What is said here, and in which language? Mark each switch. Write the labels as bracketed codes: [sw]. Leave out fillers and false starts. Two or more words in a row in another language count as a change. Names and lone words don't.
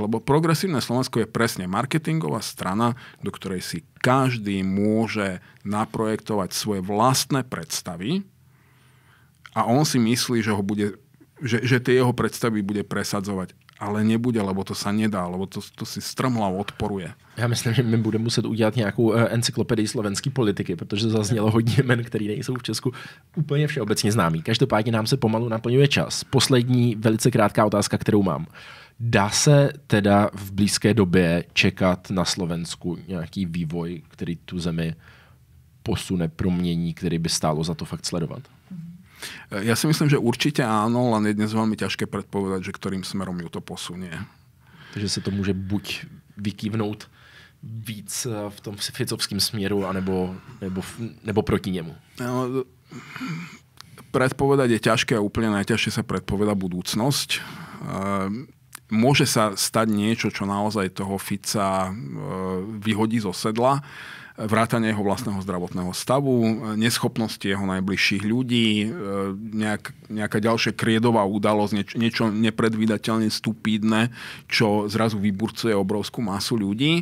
[sk] Lebo progresívne Slovensko je presne marketingová strana, do ktorej si každý môže naprojektovať svoje vlastné predstavy a on si myslí, že tie jeho predstavy bude presadzovať. Ale nebude, lebo to sa nedá, lebo to si strmhlavo odporuje. [cs] Já myslím, že my budeme muset udělat nějakou encyklopedii slovenské politiky, protože zaznělo hodně jmen, který nejsou v Česku úplně všeobecně známý. Každopádně nám se pomalu naplňuje čas. Poslední velice krátká otázka, kterou mám. Dá se teda v blízké době čekat na Slovensku nějaký vývoj, který tu zemi posune, promění, který by stálo za to fakt sledovat? [sk] Ja si myslím, že určite áno, len je dnes veľmi ťažké predpovedať, že ktorým smerom ju to posunie. [cs] Takže se to může buď vykývnout víc v tom ficovském směru, nebo proti němu. [sk] No, predpovedať je ťažké a úplne najťažšie sa predpoveda budúcnosť. Môže sa stať niečo, čo naozaj toho Fica vyhodí zo sedla. Vrátanie jeho vlastného zdravotného stavu, neschopnosti jeho najbližších ľudí, nejaká ďalšia kriedová udalosť, niečo nepredvídateľne stupidné, čo zrazu vyburcuje obrovskú masu ľudí.